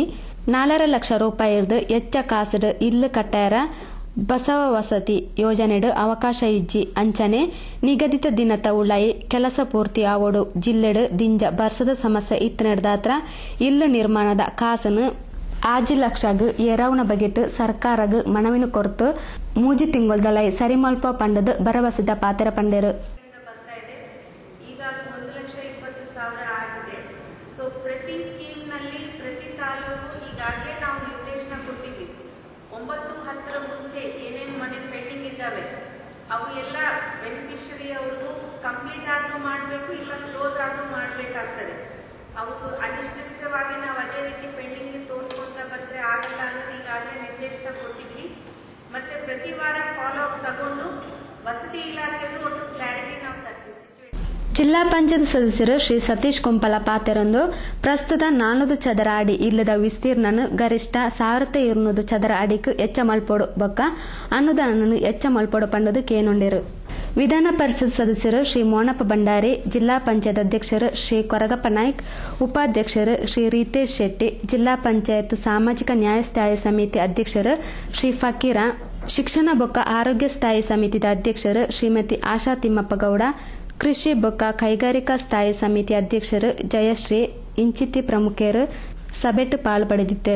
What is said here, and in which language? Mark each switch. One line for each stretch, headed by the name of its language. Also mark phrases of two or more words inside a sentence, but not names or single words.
Tulu: 4 ಲಕ್ಷ ರೂಪಾಯಿರ್ದು ಎಚ್ಚ ಕಾಸಡ್ ಇಲ್ಲು ಕಟ್ಟಾಯರ ಬಸವ ವಸತಿ ಯೋಜನೆಡು ಅವಕಾಶ ಇಜ್ಜಿ ಅಂಚನೆ ನಿಗದಿತ ದಿನದ ಉಳ್ಳಾಯಿ ಕೆಲಸ ಪೂರ್ತಿ ಆವೋಡು ಜಿಲ್ಲೆಡು ದಿಂಜ ಬರ್ಸದ ಸಮಸ್ಯೆ ಇತ್ತನೆಡ್ದಾತ್ರ ಇಲ್ಲು ನಿರ್ಮಾಣದ ಕಾಸನು 5 ಲಕ್ಷಗ್ ಎರವನ ಬಗೆಟ್ ಸರ್ಕಾರಗ್ ಮನವಿನ ಕೊರತು ಮೂಜಿ ತಿಂಗೊಲ್ದಲೈ ಸರಿಮಲ್ಪ ಪಂಡದ ಭರವಸೆದ ಪಾತ್ರ ಪಂಡೇರು.
Kannada: ಈಗ 1,20,000 ಆಗಿದೆ. ಸೊ ಪ್ರತಿ ಸ್ಕೀಮ್ ನಲ್ಲಿ ಪ್ರತಿ ತಾಲೂಕು ಈಗಾಗಲೇ ನಾವು ನಿರ್ದೇಶನ ಕೊಟ್ಟಿದ್ದೀವಿ. 9-10 ಮುಂಚೆ ಏನೇನು ಮನೆ ಪೆಂಡಿಂಗ್ ಇದ್ದಾವೆ ಅವು ಎಲ್ಲ ಬೆನಿಫಿಷರಿ ಅವ್ರದ್ದು ಕಂಪ್ಲೀಟ್ ಆದ್ರೂ ಮಾಡಬೇಕು, ಇಲ್ಲ ಕ್ಲೋಸ್ ಆದ್ರೂ ಮಾಡಬೇಕಾಗ್ತದೆ. ಅವು ಅನಿಶ್ಚಿತವಾಗಿ ನಾವು ಅದೇ ರೀತಿ ಪೆಂಡಿಂಗ್ ತೋರಿಸ್ಕೊಂತ ಬಂದ್ರೆ ಆಗಲ್ಲ ಅನ್ನೋದು ಈಗಾಗಲೇ ನಿರ್ದೇಶನ ಕೊಟ್ಟಿದ್ವಿ. ಮತ್ತೆ ಪ್ರತಿ ವಾರ
English: follow up
Kannada: ತಗೊಂಡು ವಸತಿ ಇಲಾಖೆದು ಒಟ್ಟು ಕ್ಲಾರಿಟಿ ನಾವು ತರ್ತೀವಿ.
Tulu: ಜಿಲ್ಲಾ ಪಂಚಾಯತ್ ಸದಸ್ಯರು ಶ್ರೀ ಸತೀಶ್ ಕುಂಪಲ ಪಾತೆರೊಂದು ಪ್ರಸ್ತುತ 400 ಚದರ ಅಡಿ ಇಲ್ಲದ ವಿಸ್ತೀರ್ಣನು ಗರಿಷ್ಠ 1200 ಚದರ ಅಡಿಗೆ ಎಚ್ಚ ಮಲ್ಪೋಡು ಬೊಕ್ಕ ಅನುದಾನನು ಎಚ್ಚ ಮಲ್ಪೋಡು ಪಂಡದು ಕೇನುಂಡೇರು. ವಿಧಾನ ಪರಿಷತ್ ಸದಸ್ಯರು ಶ್ರೀ ಮೋನಪ್ಪ ಭಂಡಾರಿ, ಜಿಲ್ಲಾ ಪಂಚಾಯತ್ ಅಧ್ಯಕ್ಷರು ಶ್ರೀ ಕೊರಗಪ್ಪ ನಾಯ್ಕ್, ಉಪಾಧ್ಯಕ್ಷರು ಶ್ರೀ ರೀತೇಶ್ ಶೆಟ್ಟಿ, ಜಿಲ್ಲಾ ಪಂಚಾಯತ್ ಸಾಮಾಜಿಕ ನ್ಯಾಯ ಸ್ಥಾಯಿ ಸಮಿತಿ ಅಧ್ಯಕ್ಷರು ಶ್ರೀ ಫಕೀರ, ಶಿಕ್ಷಣ ಬೊಕ್ಕ ಆರೋಗ್ಯ ಸ್ಥಾಯಿ ಸಮಿತಿದ ಅಧ್ಯಕ್ಷರು ಶ್ರೀಮತಿ ಆಶಾ ತಿಮ್ಮಪ್ಪ ಗೌಡ, ಕೃಷಿ ಬೊಕ್ಕ ಕೈಗಾರಿಕಾ ಸ್ಥಾಯಿ ಸಮಿತಿ ಅಧ್ಯಕ್ಷರು ಜಯಶ್ರೀ ಇಂಚಿತಿ ಪ್ರಮುಖರು ಸಭೆಟ್ ಪಾಲ್ಪಡೆದಿದ್ದರು.